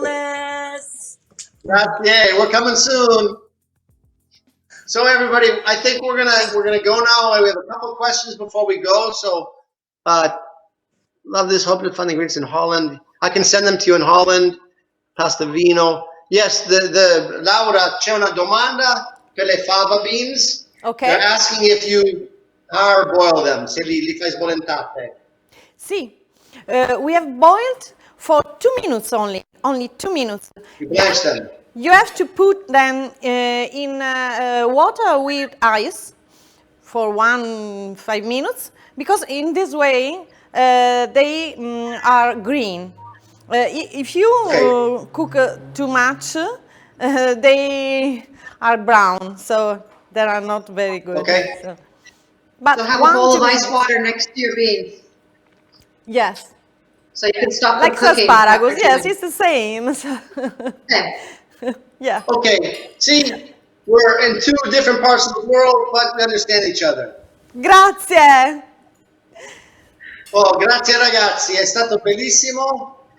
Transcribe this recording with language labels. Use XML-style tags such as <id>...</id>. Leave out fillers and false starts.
<en>Los Angeles. Yay, we're coming soon. So everybody, I think we're gonna go now. We have a couple questions before we go. So love this. Hope to find the ingredients in Holland. I can send them to you in Holland.</en> <it>Pasta vino. Yes, the Laura, c'è una domanda per le fava beans.</it> <en>Okay. They're asking if you parboil them, se li fai sbollentate. Sì, we have boiled for 2 minutes only 2 minutes. You blanch them. You have to put them in water with ice for 5 minutes, because in this way they are green. If you cook too much, they are brown, so they are not very good. Okay. But So have a bowl of ice water next to your beans, yes, so you can stop them like cooking. asparagus. Yes, it's the same. Okay. Yeah. Okay. See, we're in two different parts of the world, but we understand each other.</en> <it>Grazie. Oh, grazie ragazzi, è stato bellissimo.</it>